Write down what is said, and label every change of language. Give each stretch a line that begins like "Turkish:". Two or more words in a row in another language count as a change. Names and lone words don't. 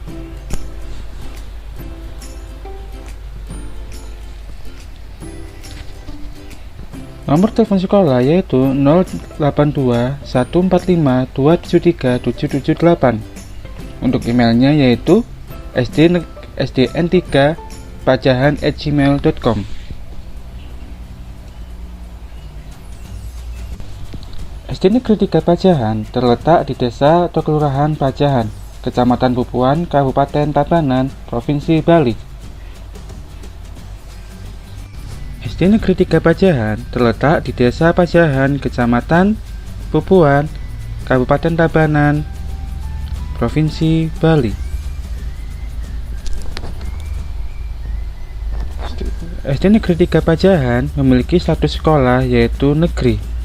Indonesian: Nomor telepon sekolah yaitu 082145273778. Untuk emailnya yaitu sdn3pajahan@gmail.com. SD Negeri 3 Pajahan terletak di Desa atau Kelurahan Pajahan, Kecamatan Bubuan, Kabupaten Tabanan, Provinsi Bali. SD Negeri 3 Pajahan terletak di Desa Pajahan, Kecamatan Bubuan, Kabupaten Tabanan, Provinsi Bali. SD Negeri 3 Pajahan memiliki status sekolah yaitu negeri.